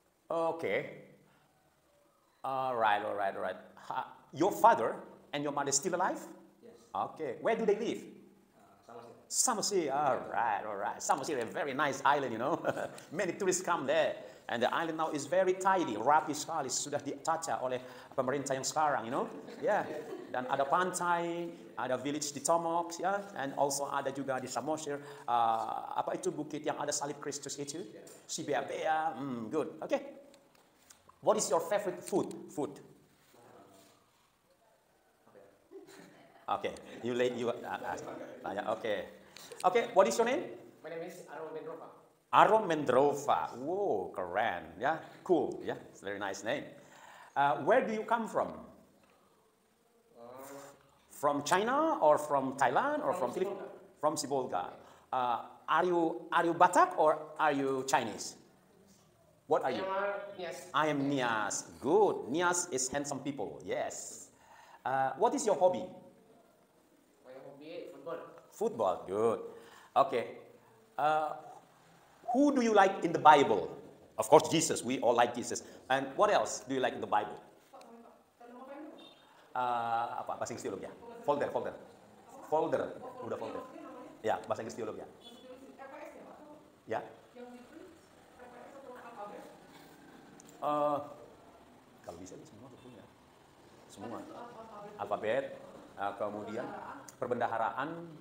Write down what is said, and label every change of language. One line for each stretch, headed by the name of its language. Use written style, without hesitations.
English: Okay. All right. All right. All right. Your father and your mother still alive? Yes. Okay. Where do they live? Somerset. Somerset. All right. All right. Somerset is a very nice island, you know. Many tourists come there. And the island now is very tidy,
Indonesian: rapi sekali, sudah ditata oleh pemerintah yang sekarang,
English: you know. Yeah.
Indonesian: Dan ada pantai, ada village di Tomok, ya,
English: and also
Indonesian: ada juga di Samosir. Apa itu bukit yang ada salib Kristus itu?
English: Si Bea-Bea. Good. Okay. What is your favorite food? Food. Okay. You okay. Okay. What is your name? My name is Aron Mendrova. Aron Mendrova. Whoa, keren. Yeah, cool. Yeah, it's a very nice name. Where do you come from? From China or from Thailand or from Philippines? From Sibolga. Are you Batak or are you Chinese? What are you? Yes. I am Nias. Good. Nias is handsome people. Yes. What is your hobby? My hobby football. Football. Good. Okay. Who do you like in the Bible? Of course, Jesus. We all like Jesus. And what else do you like in the Bible?
Indonesian: Apa bahasa Inggris teologi ya? Folder. Udah folder. Ya, bahasa Inggris teologi ya. Ya. Kalau bisa semua punya. Semua. Alfabet, kemudian perbendaharaan.